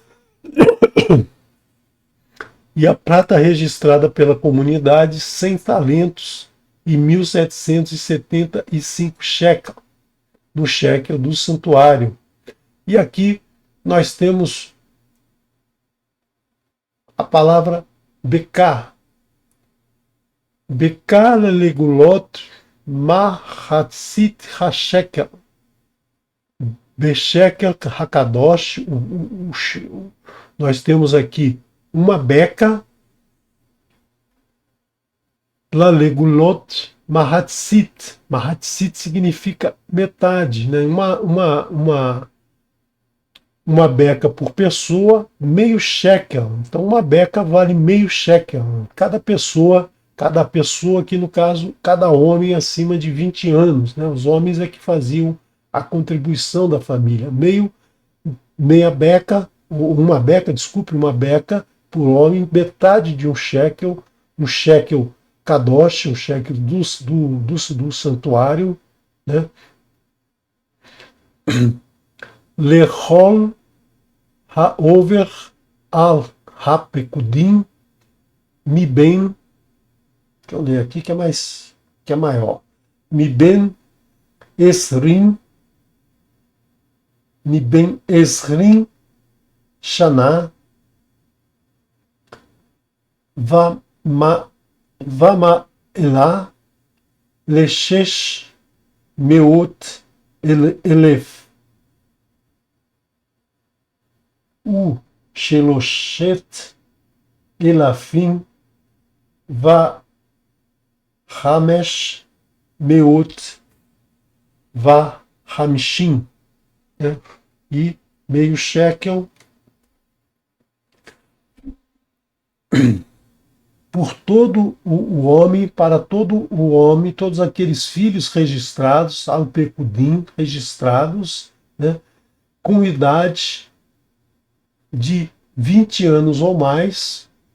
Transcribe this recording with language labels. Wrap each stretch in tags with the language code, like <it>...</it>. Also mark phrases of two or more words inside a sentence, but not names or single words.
<pt>E a prata registrada pela comunidade, 100 talentos e 1.775 shekel, no shekel do santuário. E aqui nós temos a palavra beká.</pt> <he>בקע לגלגלת מחצית השקל. בשקל הקדש.</he> <pt>Nós temos aqui uma beca,</pt> <he>לגלגלת מחצית.</he> <pt>Mahatzit significa metade, né? Uma beca por pessoa, meio shekel. Então uma beca vale meio shekel. Cada pessoa aqui no caso, cada homem acima de 20 anos. Né? Os homens é que faziam a contribuição da família. Uma beca por homem, metade de um</pt> <he>שקל קדש,</he> <pt>um shekel do santuário, né?</pt> <he>לכל העבר על הפקדים מבן,</he> <pt>deixa eu ler aqui que é maior,</pt> <he>מבן עשרים שנה ועמה אלה לשש מאות אלף ושלשת אלפים וחמש מאות וחמשים,</he> <pt>né? E meio shekel por todo o homem, para todo o homem, todos aqueles filhos registrados, ao Pecudim, registrados, né, com idade de 20 anos ou mais,</pt>